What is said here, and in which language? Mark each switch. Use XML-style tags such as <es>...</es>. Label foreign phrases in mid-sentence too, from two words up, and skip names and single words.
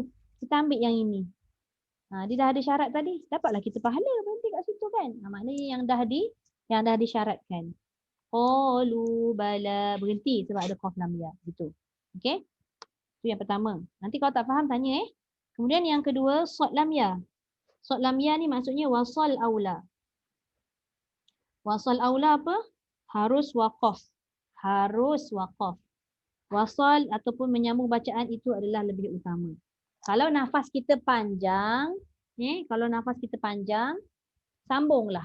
<ms>Kita ambil yang ini. Dia dah ada syarat tadi. Dapatlah kita pahala berhenti kat situ kan. Maknanya yang dah disyaratkan.</ms> <ar>قالوا بلى,</ar> <ms>berhenti sebab ada qaf lam ya. Gitu. Okey? Itu yang pertama. Nanti kalau tak faham tanya Kemudian yang kedua, sod lam ya. Sod lam ya ni maksudnya</ms> <ar>الوصل أولى. الوصل أولى</ar> <ms>apa? Harus waqaf. Harus waqaf. Wasal ataupun menyambung bacaan itu adalah lebih utama. Kalau nafas kita panjang, sambunglah.</ms>